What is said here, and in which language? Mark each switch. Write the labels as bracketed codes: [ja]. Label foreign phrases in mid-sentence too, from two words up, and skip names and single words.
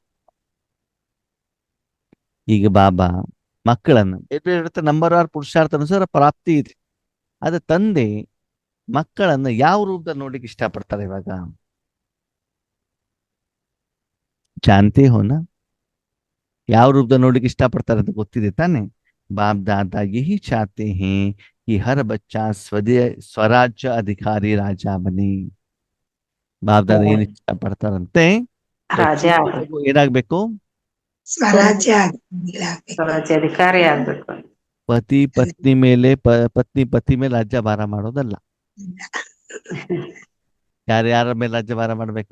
[kn] ಈಗ ಬಾಬಾ ಮಕ್ಕಳನ್ನು ನಂಬರ್ ಆರ್ ಪುರುಷಾರ್ಥ ಅನುಸಾರ ಪ್ರಾಪ್ತಿ ಇದೆ. ಆದ್ರೆ ತಂದೆ ಮಕ್ಕಳನ್ನ ಯಾವ ರೂಪದಲ್ಲಿ ನೋಡ್ಲಿಕ್ಕೆ ಇಷ್ಟಪಡ್ತಾರೆ ಇವಾಗ? [hi] जानते हो न? [kn] ಯಾವ ರೂಪದಲ್ಲಿ ನೋಡ್ಲಿಕ್ಕೆ ಇಷ್ಟಪಡ್ತಾರೆ ಅಂತ ಗೊತ್ತಿದೆ ತಾನೆ? [hi] बाप दादा यही चाहते हैं कि हर बच्चा स्वराज्य अधिकारी राजा बने. [kn] बाप दादा ಏನ್ ಇಷ್ಟಪಡ್ತಾರಂತೆ? ರಾಜ ಏನಾಗ್ಬೇಕು? ಸ್ವರಾಜ್ಯ ರಾಜ್ಯಾಧಿಕಾರಿ ಆಗ್ಬೇಕು. ಪತಿ ಪತ್ನಿ ಮೇಲೆ ಪತ್ನಿ ಪತಿ ಮೇಲೆ ರಾಜ್ಯಭಾರ ಮಾಡೋದಲ್ಲ. ಯಾರ್ಯಾರ ಮೇಲೆ ರಾಜ್ಯಭಾರ ಮಾಡ್ಬೇಕು?